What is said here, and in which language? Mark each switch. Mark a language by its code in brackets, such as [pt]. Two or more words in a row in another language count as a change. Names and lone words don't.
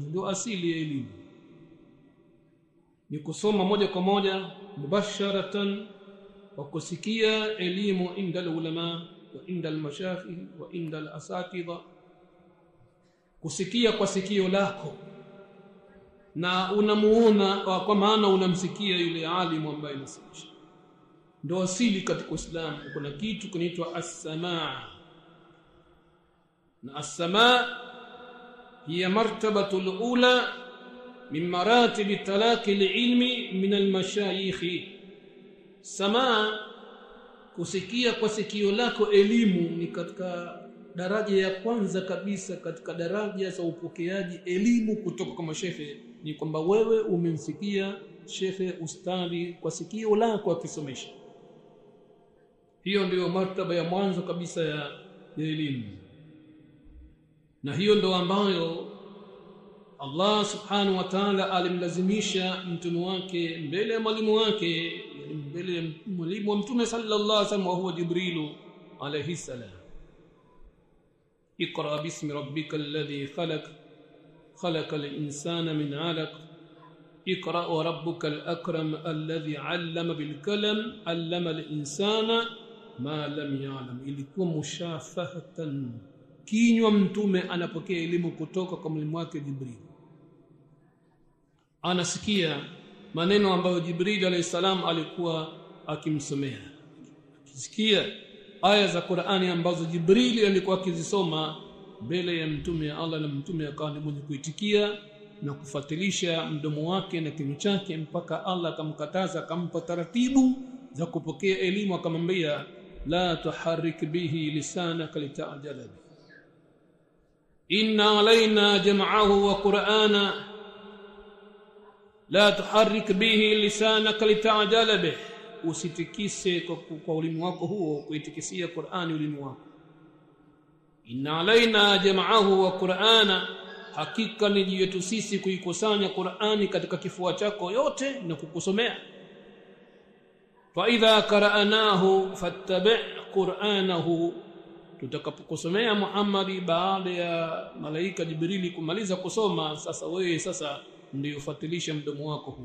[sw] Ndio asili ya elimu, ni kusoma moja kwa moja mubasharatan, wa kusikia elimu [ar] عند العلماء وعند المشايخ وعند الأساتذة, [sw] kusikia kwa sikio lako na unamuona, kwa maana unamsikia yule alimu ambaye anasomesha. Ndio asili katika Uislamu. Kuna kitu kinaitwa as-samaa, na [ar] السماع هي المرتبة الأولى من مراتب تلقي العلم من المشايخ. [sw] Samaa, kusikia kwa sikio lako elimu, ni katika daraja ya kwanza kabisa katika daraja za upokeaji elimu kutoka kwa mashehe. Ni kwamba wewe umemsikia shekhe ustadi kwa sikio lako akisomesha. Hiyo ndio martaba ya mwanzo kabisa ya elimu, na hiyo ndio ambayo Allah [ar] سبحانه وتعالى [sw] alimlazimisha mtume wake mbele ya mwalimu wake, mbele ya mwalimu wa mtume [ar] صلى الله عليه وسلم, وهو جبريل عليه السلام. اقرأ باسم ربك الذي خلق خلق الإنسان من علق اقرأ وربك الأكرم الذي علم بالقلم علم الإنسان ما لم يعلم. [sw] Ilikuwa mushafahatan, kinywa mtume anapokea elimu kutoka kwa mwalimu wake Jibril, anasikia maneno ambayo Jibril [ar] عليه السلام [sw] alikuwa akimsomea, akisikia aya za Qur'ani ambazo Jibril alikuwa akizisoma mbele ya mtume ya Allah, na mtume akawa ni mwenye kuitikia na kufuatilisha mdomo wake na kinywa chake, mpaka Allah akamkataza, akampa taratibu za kupokea elimu, akamwambia [ar] لا تحرك به لسانك لتعجل به إن علينا جمعه وقرآنه لا تحرك به لسانك لتعجل به. [sw] Usitikise kwa ulimi wako huo kuitikisia Qur'ani ulimi wako. [ar] إن علينا جمعه وقرآنه, [sw] hakika ni juu yetu sisi kuikusanya Qur'ani katika kifua chako yote na kukusomea. [ar] فإذا قرأناه فاتبع قرآنه, [sw] tutakapokusomea Muhammad baada ya malaika Jibrili kumaliza kusoma, sasa wewe sasa ndio ufuatilisha mdomo wako huu.